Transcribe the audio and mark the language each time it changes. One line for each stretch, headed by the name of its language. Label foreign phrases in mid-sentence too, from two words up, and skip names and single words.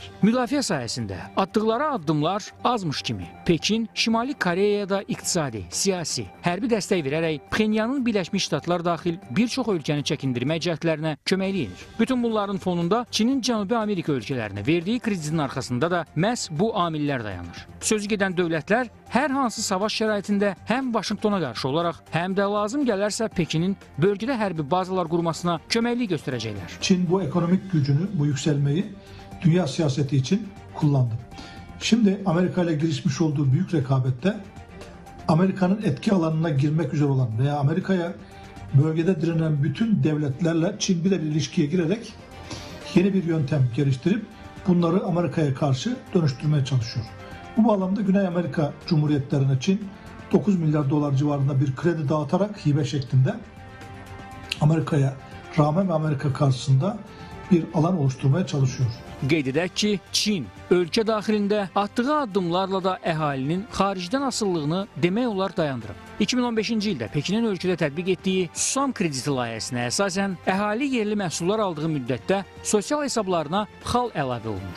Azerbaijani: Müdafiə sahəsində atdıqları addımlar azmış kimi Pekin Şimali Koreyaya da iqtisadi, siyasi, hərbi dəstək verərək Pxenyanın Birləşmiş Ştatlar daxil bir çox ölkəni çəkindirmək cəhdlərinə köməklik edir. Bütün bunların fonunda Çinin Cənubi Amerika ölkələrinə verdiyi kreditin arxasında da məhz bu amillər dayanır. Sözü gedən dövlətlər hər hansı savaş şəraitində həm Vaşinqtona qarşı olaraq, həm də lazım gələrsə Pekinin bölgədə hərbi bazalar qurmasına köməklik göstərəcəklər.
Turkish: Çin bu ekonomik gücünü, bu yükselmeyi dünya siyaseti için kullandı. Şimdi Amerika ile girişmiş olduğu büyük rekabette Amerika'nın etki alanına girmek üzere olan veya Amerika'ya bölgede direnen bütün devletlerle Çin bir ilişkiye girerek yeni bir yöntem geliştirip bunları Amerika'ya karşı dönüştürmeye çalışıyor. Bu bağlamda Güney Amerika Cumhuriyetlerine Çin 9 milyar dolar civarında bir kredi dağıtarak hibe şeklinde Amerika'ya rağmen ve Amerika karşısında bir alan oluşturmaya çalışıyor.
Azerbaijani: Qeyd edək ki, Çin ölkə daxilində atdığı addımlarla da əhalinin xaricdən asıllığını demək olar dayandırıb. 2015-ci ildə Pekinin ölkədə tətbiq etdiyi Susam krediti layihəsinə əsasən əhali yerli məhsullar aldığı müddətdə sosial hesablarına xal əlavə olunur.